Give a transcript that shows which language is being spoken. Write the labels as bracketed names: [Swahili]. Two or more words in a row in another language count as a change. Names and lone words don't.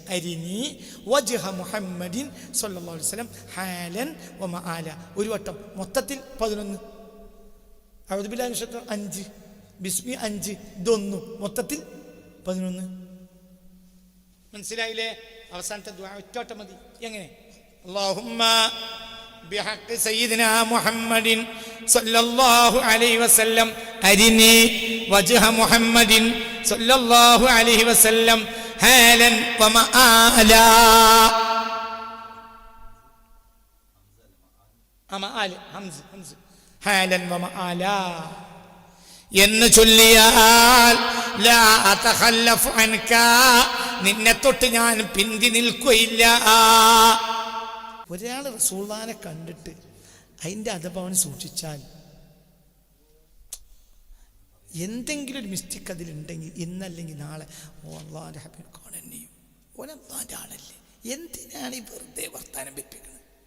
[Arabic] أرني وجه محمد صلى الله عليه وسلم حالا ومآلا. [Malayalam] ഒരു വട്ടം മൊത്തത്തിൽ 11. [Arabic] أعوذ بالله من الشيطان [Malayalam] 5, ബിസ്മി 5, ഇതൊന്നും മൊത്തത്തിൽ 11. മനസ്സിലായില്ലേ? അവസാനത്തെ ദുആ ഒറ്റ മതി. എങ്ങനെ? [Arabic] അല്ലാഹുമ്മ بحق سيدنا محمد صلى الله عليه وسلم أرني وجه محمد صلى الله عليه وسلم حالا ومآلا. مآل همز حالا ومآلا [Malayalam] എന്ന് ചൊല്ലിയാൽ [Arabic] لا أتخلف عنك, [Malayalam] നിന്നെ തൊട്ട് ഞാൻ പിന്തി നിൽക്കുകയില്ല. ഒരാൾ റസൂലുള്ളാഹിനെ കണ്ടിട്ട് അതിൻ്റെ അദബ് അവൻ സൂക്ഷിച്ചാൽ, എന്തെങ്കിലും ഒരു മിസ്റ്റേക്ക് അതിലുണ്ടെങ്കിൽ ഇന്നല്ലെങ്കിൽ നാളെ അല്ലാഹുവിൻ്റെ ഹബീബ് കാണുകയും ഓനല്ലാഹുവിൻ്റെ ആളല്ലേ, എന്തിനാണ് ഈ വെറുതെ വർത്താനം വെപ്പിക്കുന്നത്?